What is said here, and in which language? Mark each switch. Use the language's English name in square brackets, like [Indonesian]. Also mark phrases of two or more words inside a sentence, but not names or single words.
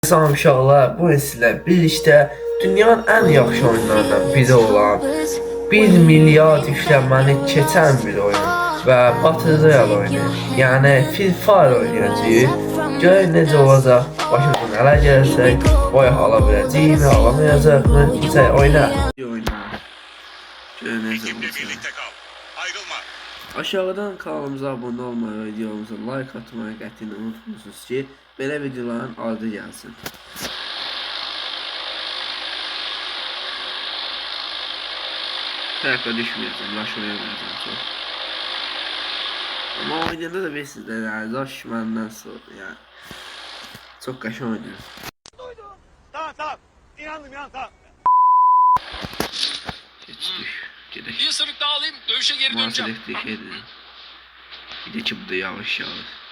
[Azerbaijani] Salam uşaqlar, bu sizlə birlikdə dünyanın ən yaxşı oyunlarından biri olan 1 milyard yüklənməni keçən bir oyun və Battle Royale oyunu, yəni Free Fire oynayacağıq. Görək necə olacaq, başımıza nələr gələcək, oya ala biləcəyik, alamayacaq mı, keçək oyna. Görək necə olacaq. Aşağıdan [Turkish] kanalımıza abone olmayı ve videomuza like atmayı [Azerbaijani] qətiyyən unutmuyorsunuz ki, belə videoların ardı gəlsin. Tərəfə düşməyəcəm, laş oynamayacam çox. Ama oynayanda da bilirsiniz de yani, laş məndən sonra yani. Çox qəşəng oynuyor. [Turkish] Duydum. Tamam. İnandım tamam. Geçtik. Gedək. Bir ısırık daha alayım, dövüşe geri döneceğim. Maalesef de bir de ki bu da yavaş yavaş.